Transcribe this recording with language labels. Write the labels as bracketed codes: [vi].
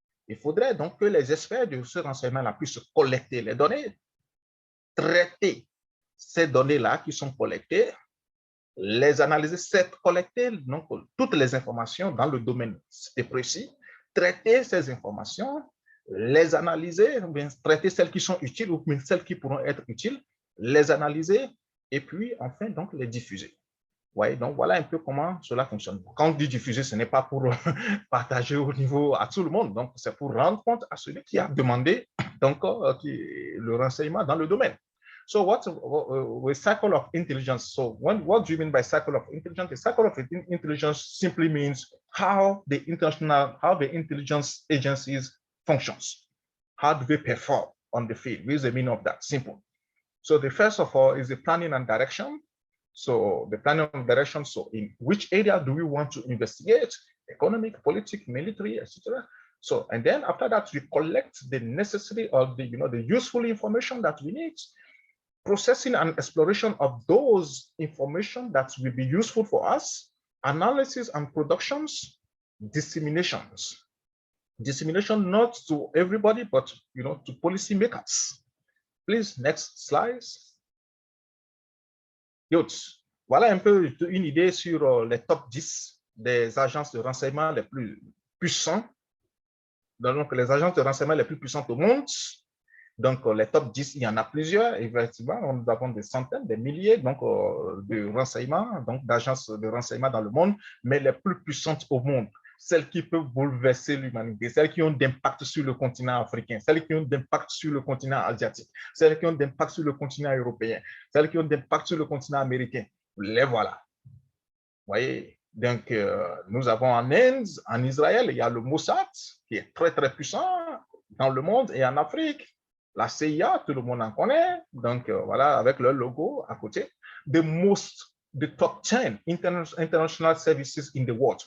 [fr] Il faudrait donc que les experts de ce renseignement-là puissent collecter les données, traiter ces données-là qui sont collectées, les analyser, collecter donc, toutes les informations dans le domaine précis, traiter ces informations, les analyser, bien, traiter celles qui sont utiles ou bien celles qui pourront être utiles, les analyser et puis enfin donc les diffuser. Ouais, donc voilà un peu comment cela fonctionne. Quand on dit diffuser, ce n'est pas pour partager au niveau à tout le monde, donc c'est pour rendre compte à celui qui a demandé donc, le renseignement dans le domaine. [en] So what's a cycle of intelligence? So what do you mean by cycle of intelligence? The cycle of intelligence simply means how the intelligence agencies functions. How do they perform on the field? What is the meaning of that? Simple. So the first of all is the planning and direction. So the planning and direction, so in which area do we want to investigate? Economic, political, military, etc. So, and then after that, we collect the necessary or the useful information that we need, processing and exploration of those information that will be useful for us, analysis and productions, disseminations. Dissemination not to everybody, but to policy makers. Please, next slide. [fr] Voilà un peu une idée sur les top 10 des agences de renseignement les plus puissants Donc, les agences de renseignement les plus puissantes au monde, donc les top 10, il y en a plusieurs, effectivement, nous avons des centaines, des milliers donc, de renseignements, donc d'agences de renseignement dans le monde, mais les plus puissantes au monde, celles qui peuvent bouleverser l'humanité, celles qui ont d'impact sur le continent africain, celles qui ont d'impact sur le continent asiatique, celles qui ont d'impact sur le continent européen, celles qui ont d'impact sur le continent américain. Les voilà. Vous voyez, donc nous avons en Inde, en Israël, il y a le Mossad qui est très très puissant dans le monde et en Afrique. La CIA, tout le monde en connaît, donc voilà, avec leur logo à côté. [en] The top 10 international services in the world.